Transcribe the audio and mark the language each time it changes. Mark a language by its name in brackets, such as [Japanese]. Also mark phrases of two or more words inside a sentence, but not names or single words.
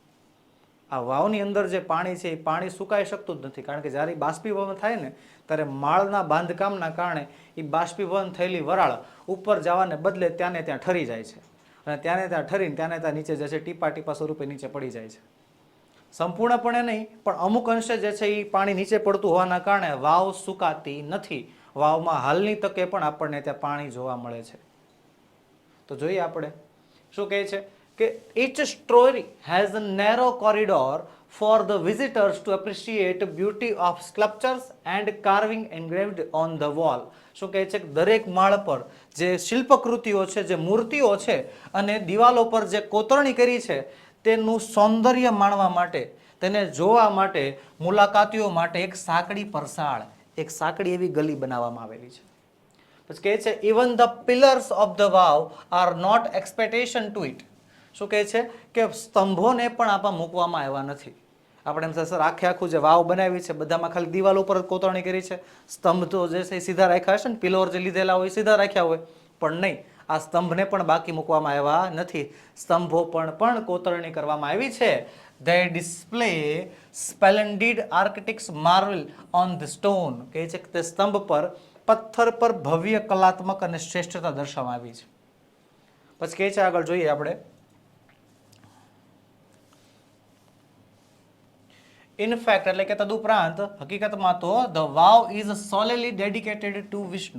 [Gujarati] આ વાવની અંદર જે પાણી છે એ પાણી સુકાઈ શકતું જ નથી, કારણ કે જ્યારે બાષ્પીભવન થાય ને ત્યારે માળના બાંધકામના કારણે એ બાષ્પીભવન થયેલી વરાળ ઉપર જવાને બદલે ત્યાંને ત્યાં ઠરી જાય છે, અને ત્યાંને ત્યાં ઠરીને ત્યાંને ત્યાં નીચે જે છે ટીપા ટીપા સ્વરૂપે નીચે પડી જાય છે. સંપૂર્ણપણે નહીં, પણ અમુક અંશે જે છે એ પાણી નીચે પડતું હોવાના કારણે વાવ સુકાતી નથી. વાવમાં હાલની તકે પણ આપણને ત્યાં પાણી જોવા મળે છે. તો જોઈએ આપણે શું કહે છે કે [English] each story has a narrow corridor for the visitors to appreciate beauty of sculptures and carving engraved on the wall. [Gujarati] શું કહે છે કે દરેક માળ પર જે શિલ્પકૃતિઓ છે, જે મૂર્તિઓ છે અને દિવાલો પર જે કોતરણી કરી છે તેનું સૌંદર્ય માણવા માટે, તેને જોવા માટે મુલાકાતીઓ માટે એક સાંકડી પરસાળ, એક સાંકડી એવી ગલી બનાવવામાં આવેલી છે. પછી કહે છે [English] Even the pillars of the vav are not expectation to it. [Gujarati] શું કહે છે કે સ્તંભોને પણ આપણા મૂકવામાં આવ્યા નથી. આપણે એમ સર આખે આખું જે વાવ બનાવી છે બધામાં ખાલી દિવાલ ઉપર કોતરણી કરી છે, સ્તંભ તો જે છે સીધા રાખ્યા હશે ને, પિલોર જે લીધેલા હોય સીધા રાખ્યા હોય, પણ નહીં, આ સ્તંભને પણ બાકી મૂકવામાં આવ્યા નથી. સ્તંભો પણ કોતરણી કરવામાં આવી છે. [English] They display splendid architect's marvel on the stone. [Gujarati] કહે છે કે તે સ્તંભ પર, પથ્થર પર ભવ્ય કલાત્મક અને શ્રેષ્ઠતા દર્શાવવામાં આવી છે. પછી કહે છે આગળ જોઈએ આપણે, [English] in fact [Gujarati] એટલે કે તદુપરાંત હકીકતમાં તો [English] the vav is solely dedicated to Vishnu.